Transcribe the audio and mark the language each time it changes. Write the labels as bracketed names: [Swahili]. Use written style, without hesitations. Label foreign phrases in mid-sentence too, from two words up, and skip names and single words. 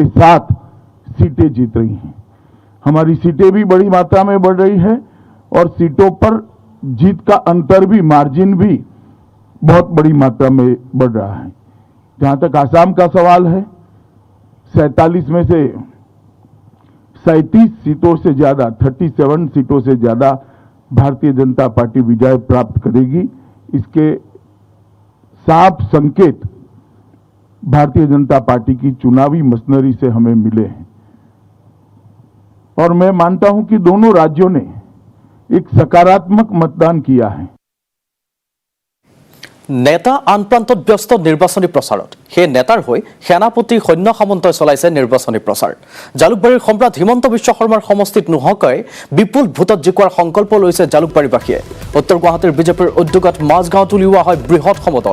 [Hindi] साथ सीटें जीत रही हैं हमारी सीटें भी बड़ी मात्रा में बढ़ रही है और सीटों पर जीत का अंतर भी मार्जिन भी बहुत बड़ी मात्रा में बढ़ रहा है जहां तक आसाम का सवाल है 47 में से 37 सीटों से ज्यादा 37 सीटों से ज्यादा भारतीय जनता पार्टी विजय प्राप्त करेगी। इसके साफ संकेत भारतीय जनता पार्टी की चुनावी मशीनरी से हमें मिले हैं और मैं मानता हूं कि दोनों राज्यों ने एक सकारात्मक मतदान किया है। [Assamese] নেতা আন প্ৰান্তত ব্যস্ত নিৰ্বাচনী প্ৰচাৰত সেই নেতাৰ হৈ সেনাপতি সৈন্য সামন্তই চলাইছে নিৰ্বাচনী প্ৰচাৰ। জালুকবাৰীৰ সম্ৰাট হিমন্ত বিশ্ব শৰ্মাৰ সমষ্টিত নোহোৱাকৈ বিপুল ভোটত জিকোৱাৰ সংকল্প লৈছে জালুকবাৰীবাসীয়ে। উত্তৰ গুৱাহাটীৰ বিজেপিৰ উদ্যোগত মাজগাঁৱত উলিওৱা হয় বৃহৎ সমদল।